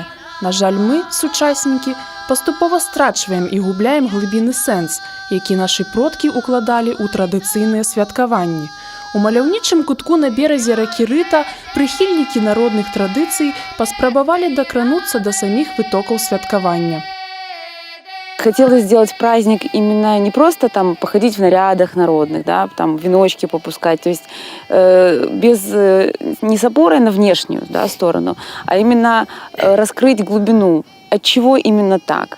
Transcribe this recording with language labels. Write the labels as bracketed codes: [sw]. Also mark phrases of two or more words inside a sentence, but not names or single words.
[be] На жаль, мы, сучаснікі, паступова страчваем і губляем глыбіны сэнс, які нашы продкі укладалі ў традыцыйныя святкаванні. У маляўнічым кутку на беразе ракі Рыта прыхільнікі народных традыцый паспрабавалі дакрануцца да саміх вытокаў святкавання. [ru] Хотелось сделать праздник именно не просто там походить в нарядах народных, да, там веночки попускать, то есть без не с опорой на внешнюю, да, сторону, а именно раскрыть глубину. Отчего именно так?